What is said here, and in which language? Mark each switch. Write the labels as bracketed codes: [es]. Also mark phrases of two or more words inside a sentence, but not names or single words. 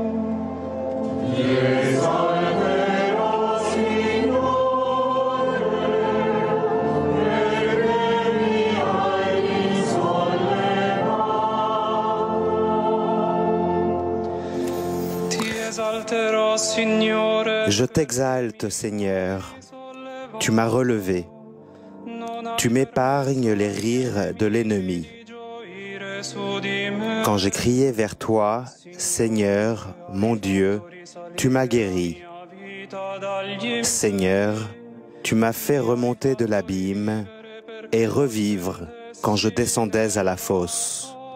[it] Ti esalterò, Signore, perché mi hai risollevato. Ti esalterò, Signore. [fr] Je t'exalte, Seigneur, tu m'as relevé, tu m'épargnes les rires de l'ennemi. Quand j'ai crié vers toi, Seigneur, mon Dieu, tu m'as guéri. Seigneur, tu m'as fait remonter de l'abîme et revivre quand je descendais à la fosse.